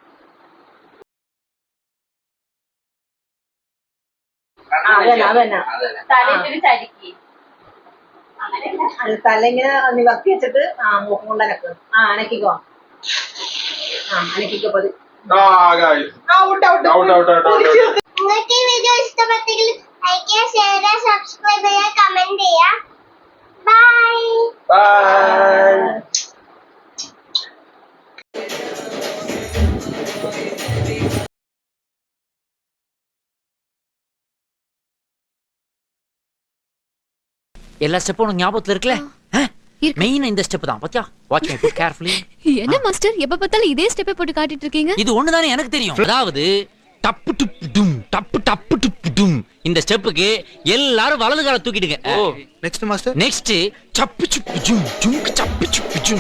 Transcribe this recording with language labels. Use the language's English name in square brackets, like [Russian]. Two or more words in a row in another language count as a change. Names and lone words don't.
[Malayalam] തല ഇങ്ങനെ നിവർത്തി വെച്ചിട്ട് മൂക്കും കൊണ്ട് അനക്ക്. അനക്കിക്കോ. അനക്കിക്കോ പതി. നിങ്ങൾക്ക് ഈ വീഡിയോ ഇഷ്ടപ്പെട്ടെങ്കിൽ ലൈക്ക് ചെയ്യുക, ഷെയർ ചെയ്യുക, സബ്സ്ക്രൈബ് ചെയ്യുക, കമന്റ് ചെയ്യുക. ബൈ. [Tamil] எல்லா ஸ்டெப்பும் ஞாபகத்துல இருக்குல்ல? மெயின் இந்த ஸ்டெப் தான். பாத்தியா? [English] watch my foot carefully. [Tamil] என்ன மாஸ்டர் எப்ப பார்த்தாலும் இதே ஸ்டெப்பை போட்டு காட்டிட்டு இருக்கீங்க? இது ஒண்ணுதானே எனக்கு தெரியும். அதாவது டப்பு டுப்பு டும் டப்பு டப்பு டுப்பு டும் இந்த ஸ்டெப்புக்கு எல்லாரும் வலது கால தூக்கிடுங்க. [Malayalam] നെക്സ്റ്റ് മാസ്റ്റർ. [Tamil] நெக்ஸ்ட் சப்பு சுப்பு ஜும் ஜும்க்கு சப்பு சுப்பு ஜும்.